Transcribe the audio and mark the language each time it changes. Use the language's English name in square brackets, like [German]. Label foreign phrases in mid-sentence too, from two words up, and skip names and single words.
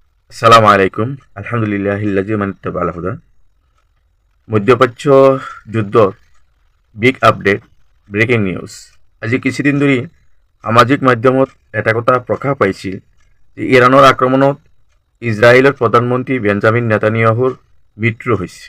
[Arabic] السلام عليكم الحمد لله الذي من اتبع الهدى [Assamese] মধ্যপ্রাচ্য যুদ্ধ [English] big update breaking news [Assamese] আজি কিছুদিন ধৰি সামাজিক মাধ্যমত এটা কথা প্ৰকাশ পাইছিল যে ইৰাণৰ আক্ৰমণত ইজৰাইলৰ প্ৰধানমন্ত্ৰী বেঞ্জামিন নেতানিয়াহুৰ মৃত্যু হৈছে।